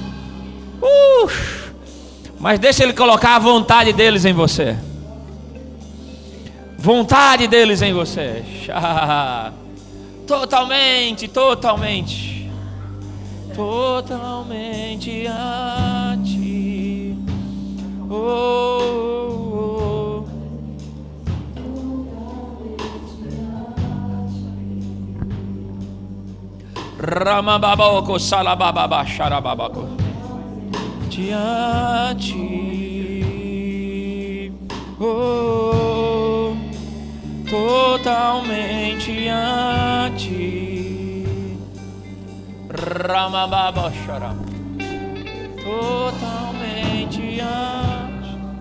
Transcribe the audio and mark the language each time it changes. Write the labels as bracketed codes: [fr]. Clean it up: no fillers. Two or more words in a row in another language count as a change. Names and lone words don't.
[pt] Mas deixa Ele colocar a vontade deles em você. Vontade deles em você. Totalmente, totalmente. Totalmente a ti. Oh, oh. Ramababoko salabababa xarababako. A ti. Oh, totalmente a ti. Ramababa xarab. Totalmente a ti.